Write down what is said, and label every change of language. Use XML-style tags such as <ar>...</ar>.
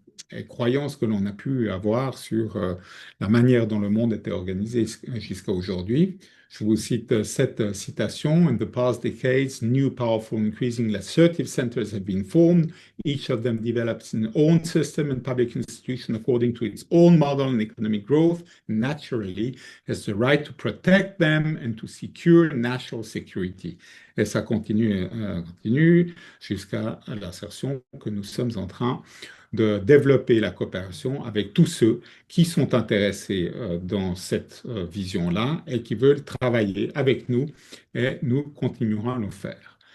<fr>et croyances que l'on a pu avoir sur la manière dont le monde était organisé jusqu'à aujourd'hui. Je vous cite cette citation.</fr> <en>In the past decades, new, powerful, increasingly assertive centers have been formed. Each of them develops its own system and public institution according to its own model and economic growth. Naturally, has the right to protect them and to secure national security.</en> <fr>Et ça continue jusqu'à l'assertion que nous sommes en train de développer la coopération avec tous ceux qui sont intéressés dans cette vision-là et qui veulent travailler avec nous et nous continuerons à le faire.</fr>